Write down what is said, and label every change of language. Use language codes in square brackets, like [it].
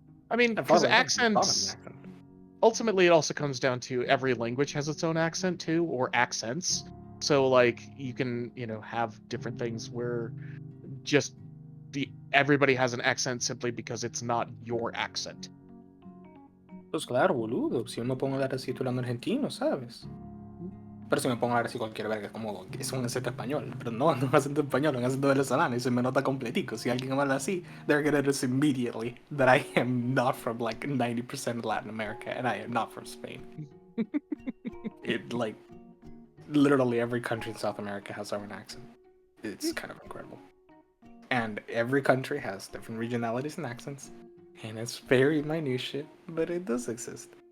[en] I mean, because accents, ultimately it also comes down to every language has its own accent too, or accents. So like you can, have different things where just everybody has an accent simply because it's not your accent. [es] Pues claro, boludo. Si yo me pongo a hablar así, estoy hablando argentino, ¿sabes? Pero si me pongo a hablar así cualquier verga, como es un acento español. Pero no es un acento español, es un acento venezolano y se me nota completico. Si alguien me habla así, [en] they're gonna notice immediately that I am not from like 90% of Latin America and I am not from Spain. It like literally every country in South America has their own accent. It's kind of incredible. And every country has different regionalities and accents. And it's very minute shit, but it does exist.